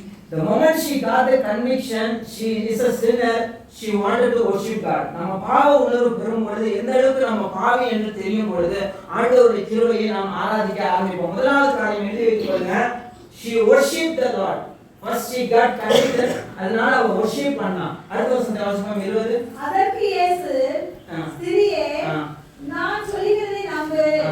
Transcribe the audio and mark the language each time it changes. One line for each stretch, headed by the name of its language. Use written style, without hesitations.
English: The moment she got the conviction she is a sinner, she wanted to worship God.
Tamil: நம்ம பாவ உணர்வு பெறும் பொழுது, எந்த அளவுக்கு நம்ம பாவி என்று தெரியும் பொழுது ஆண்டவருடைய கிருபையை நாம் ஆராதிக்க ஆரம்பிப்போம். முதலாவது காரியம் எழுதி வைத்துக்கொள்ளுங்க.
English: She worshipped the Lord. First she got convicted.
Tamil: அதனால அவ worship பண்ணா. அடுத்த வசனத்தை வாசிப்போம் 20. அதற்கு இயேசு, ஸ்திரியே, நான் சொல்லுகிறதை நம்பு.